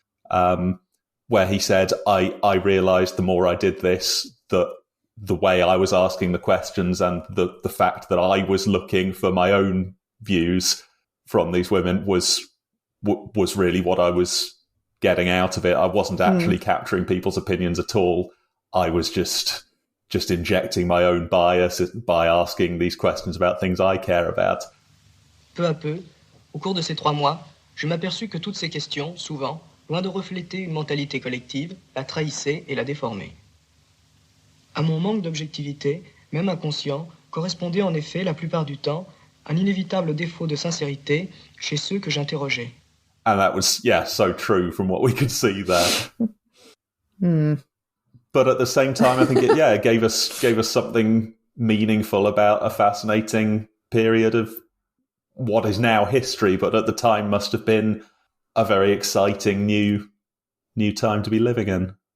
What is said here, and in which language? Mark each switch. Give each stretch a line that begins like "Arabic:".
English: Where he said, I realised the more I did this, that the way I was asking the questions and the fact that I was looking for my own views from these women was really what I was getting out of it. I wasn't actually capturing people's opinions at all. I was just injecting my own bias by asking these questions about things I care about.
French: Peu à peu, au cours de ces 3 mois, je m'aperçus que toutes ces questions, souvent, loin de refléter une mentalité collective, la trahissaient et la déformaient. À mon manque d'objectivité, même inconscient, correspondait en effet, la plupart du temps, un inévitable défaut de sincérité chez ceux que j'interrogeais.
English: And that was, so true from what we could see there. But at the same time, I think it gave us something meaningful about a fascinating period of what is now history, but at the time must have been a very exciting new time to be living in.